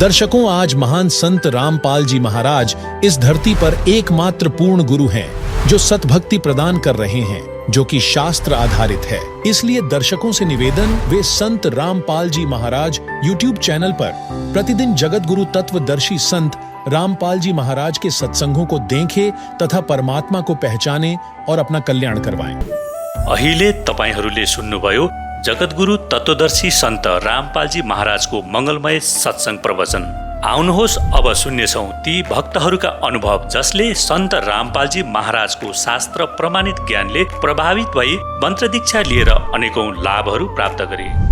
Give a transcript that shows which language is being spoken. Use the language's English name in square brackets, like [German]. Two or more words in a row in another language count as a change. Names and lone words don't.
[Hindi] दर्शकों, आज महान संत रामपाल जी महाराज इस धरती पर एकमात्र पूर्ण गुरु हैं, जो सतभक्ति प्रदान कर रहे हैं, जो कि शास्त्र आधारित है। इसलिए दर्शकों से निवेदन, वे संत रामपाल जी महाराज YouTube चैनल पर प्रतिदिन जगत गुरु तत्वदर्शी संत रामपाल जी महाराज के सत्संगों को देखें तथा परमात्मा को पहचाने और अपना कल्याण करवाएं। [Nepali] अहिले तपाईहरूले सुन्नुभयो जगतगुरु तत्वदर्शी सन्त रामपालजी महाराजको मंगलमय सत्संग प्रवचन। आउनुहोस् अब सुन्नेछौँ ती भक्तहरूका अनुभव जसले सन्त रामपालजी महाराजको शास्त्र प्रमाणित ज्ञानले प्रभावित भई मन्त्र दीक्षा लिएर अनेकौं लाभहरू प्राप्त गरे।